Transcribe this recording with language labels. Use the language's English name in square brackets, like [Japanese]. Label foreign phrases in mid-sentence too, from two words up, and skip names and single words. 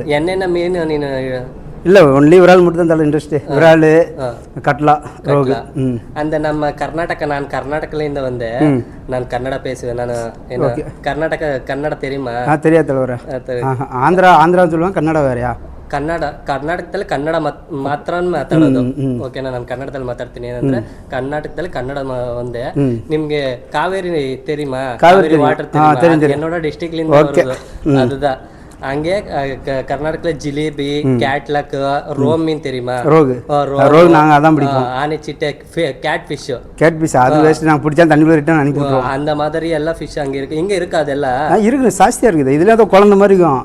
[Tamil] என்னென்ன மீன் நீ? இல்லை, ஒன்லி விரால் மட்டும் தான் தலை இன்ட்ரெஸ்ட்டு. விரால், கட்லா, ரோகு. அந்த நம்ம நான் கர்நாடகாலேருந்து வந்தேன். நான் கன்னடா பேசுவேன். நான் என்ன கன்னட தெரியுமா? தெரியாது தலைவர. ಆಂಧ್ರ சொல்லுவாங்க. ಕನ್ನಡ வேறையா? [Kannada] ಕರ್ನಾಟಕದಲ್ಲಿ ಕನ್ನಡ ಮಾತ್ರ ಮಾತಾಡೋದು. ಓಕೆನಾ? ನಾನು ಕನ್ನಡದಲ್ಲಿ ಮಾತಾಡ್ತೀನಿ. ಏನಂದ್ರೆ ಕರ್ನಾಟಕದಲ್ಲಿ ಕನ್ನಡ ಒಂದೇ. [Tamil] ನಿಮ್ಗೆ ಕಾವೇರಿ தெரியுமா? ಕಾವೇರಿ ವಾಟರ್ தெரியுமா? என்னோட டிஸ்ட்ரிக்ட்ல இருந்து வருது. அதுதான். அங்கே கர்நாடகத்துல ஜிலேபி, கேட்லக், ரோம் மீன் தெரியுமா? ரோகு நாங்க அதான் பிடிப்போம். ஆனைச்சிட்டை, [English] cat fish. [Tamil] அது வேஸ்ட். நான் பிடிச்சா தண்ணிக்குள்ள ரிட்டர்ன் அனுப்பி விட்டுருவோம். அந்த மாதிரி எல்லாம் ஃபிஷ் அங்க இருக்கு. இங்க இருக்கு அதெல்லாம்? இருக்கு, ஜாஸ்தியா இருக்குது. இதுல ஏதோ குழந்தை மாதிரி இருக்கும்.